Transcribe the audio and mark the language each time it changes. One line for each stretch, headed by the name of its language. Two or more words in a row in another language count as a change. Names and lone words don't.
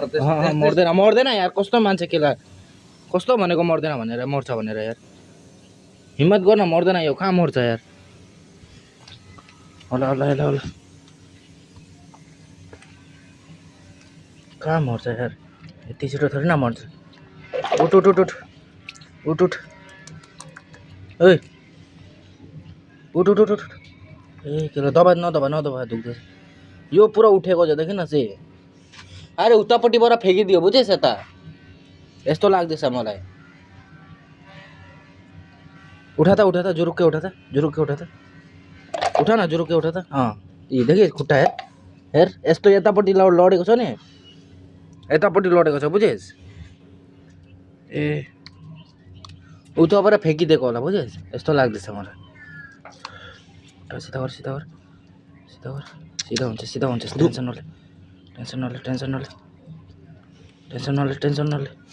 Nepali: मर्दैन मर्दैन यार कस्तो मान्छे केला कस्तो भनेको मर्दैन भनेर मर्छ भनेर यार हिम्मत गर्न मर्दैन यो कहाँ मर्छ यार होला होला होला होला कहाँ मर्छ यार यति छिटो थोरै न मर्छ उठ उठ उठ उठ उठ उठ ओइ उठ उठ उठ उठ ए के दबा नदबा नदबा दुख्दैछ यो पुरा उठेको छ देखिन से अरे उतापट्टिबाट फ्याँकिदियो बुझेस् यता यस्तो लाग्दैछ मलाई उठा त जुरुक्कै उठा त उठा न जुरुक्कै उठा त यी देखि खुट्टा हेर यस्तो यतापट्टि लडेको छ नि यतापट्टि लडेको छ बुझेस् ए उताबाट फ्याँकिदिएको होला बुझेस् यस्तो लाग्दैछ मलाई सिधा गर सिधा गर सिधा गर सिधा हुन्छ टेन्सन नले टेन्सन नले टेन्सन नले टेन्सन नले टेन्सन नले